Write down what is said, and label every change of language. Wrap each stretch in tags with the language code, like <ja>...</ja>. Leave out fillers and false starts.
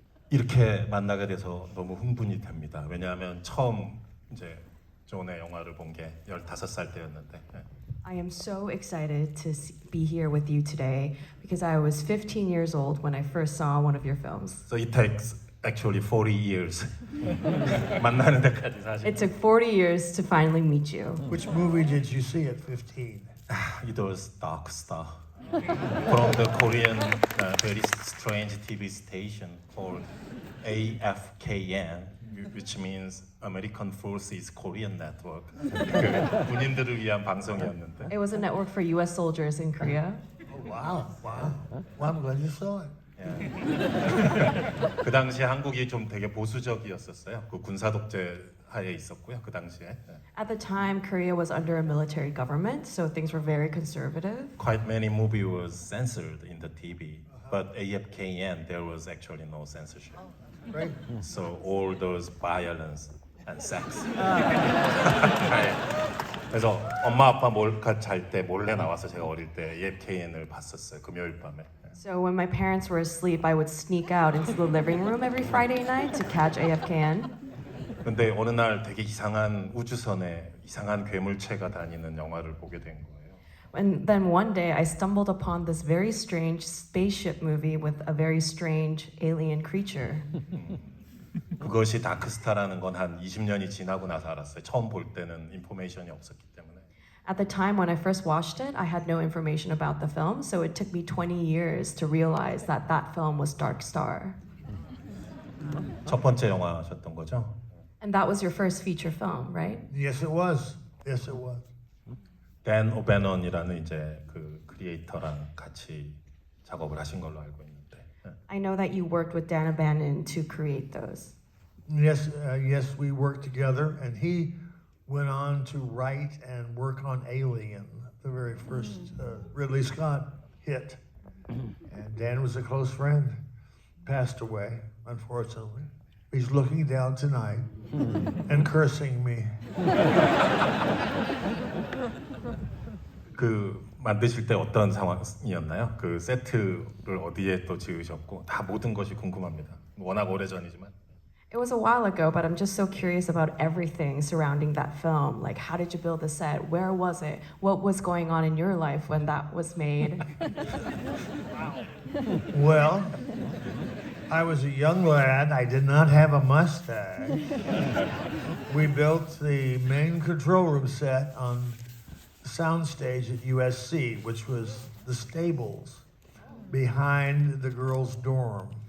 <ko>이렇게 만나게 돼서 너무 흥분이 됩니다. 왜냐하면 처음 이제 존의 영화를 본 게 15살 때였는데</ko> <en>I am so excited to be here with you today because I was 15 years old when I first saw one of your films. So it takes actually 40 years.</en> <ko>만나는 데까지 사실.</ko> <en>It took 40 years to finally meet you. Which movie did you see at 15? It was Dark Star from the Korean very strange TV station called AFKN, which means American Forces Korean Network.</en> <ko>그 군인들을 위한 방송이었는데.</ko> <en>It was a network for US soldiers in Korea. Oh, wow. Well, I'm glad you saw it.</en> <ko>그 당시에 한국이 좀 되게 보수적이었었어요. 그 군사 독재 하에 있었고요. 그 당시에</ko> <en>At the time, Korea was under a military government, so things were very conservative. quite many movie was censored in the TV, but AFKN there was actually no censorship. Right? So all those violence and sex.</en> <ko>그래서 엄마 아빠 잘 때 몰래 나와서 제가 어릴 때 AFKN을 봤었어요. 금요일 밤에.</ko> <en>So when my parents were asleep, I would sneak out into the living room every Friday night to catch AFKN.</en> <ko>근데 어느 날 되게 이상한 우주선에 이상한 괴물체가 다니는 영화를 보게 된 거예요.</ko> <en>And then one day I stumbled upon this very strange spaceship movie with a very strange alien creature.</en> <ko>그것이 다크스타라는 건 한 20년이 지나고 나서 알았어요. 처음 볼 때는 인포메이션이 없었기 때문에.</ko> <en>At the time when I first watched it, I had no information about the film, so it took me 20 years to realize that that film was Dark Star.</en> <ko>첫 번째 영화셨던 거죠?</ko> <en>And that was your first feature film, right? Yes, it was. Yes, it was.</en> <ko>댄 오베넌이라는 이제 그 크리에이터랑 같이 작업을 하신 걸로 알고 있는데.</ko> <en>I know that you worked with Dan O'Bannon to create those. Yes, we worked together, and he went on to write and work on Alien, the very first Ridley Scott hit. And Dan was a close friend. Passed away, unfortunately. He's looking down tonight and cursing me.</en> <ko>그 만드실 때 어떤 상황이었나요? 그 세트를 어디에 또 지으셨고 다 모든 것이 궁금합니다. 워낙 오래전이지만.</ko> <en>It was a while ago, but I'm just so curious about everything surrounding that film. Like, how did you build the set? Where was it? What was going on in your life when that was made? Well, I was a young lad. I did not have a mustache. We built the main control room set on the soundstage at USC, which was the stables behind the girls' dorm.</en>